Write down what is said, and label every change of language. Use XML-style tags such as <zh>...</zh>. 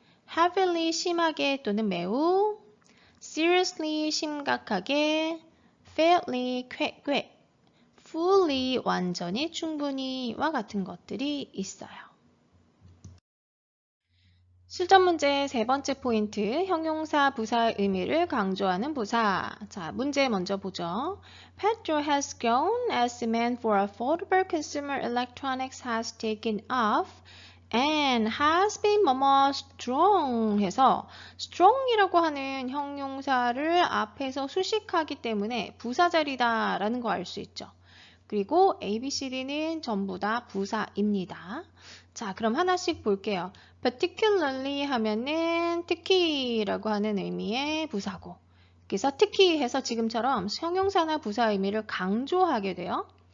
<ko>Heavily, 심하게 또는 매우. Seriously, 심각하게. Fairly, 꽤. Fully, 완전히, 충분히와 같은 것들이 있어요. 실전 문제 세 번째 포인트, 형용사, 부사의 의미를 강조하는 부사. 자, 문제 먼저 보죠.</ko> <en>Pedro has gone as demand for affordable consumer electronics has taken off and has been</en> <ko>뭐뭐 strong 해서 strong이라고 하는 형용사를 앞에서 수식하기 때문에 부사 자리다 라는 거 알 수 있죠. 그리고 A, B, C, D는 전부 다 부사입니다. 자, 그럼 하나씩 볼게요. particularly 하면은 특히라고 하는 의미의 부사고. 그래서 특히 해서 지금처럼 형용사나 부사 의미를 강조하게 돼요.</ko>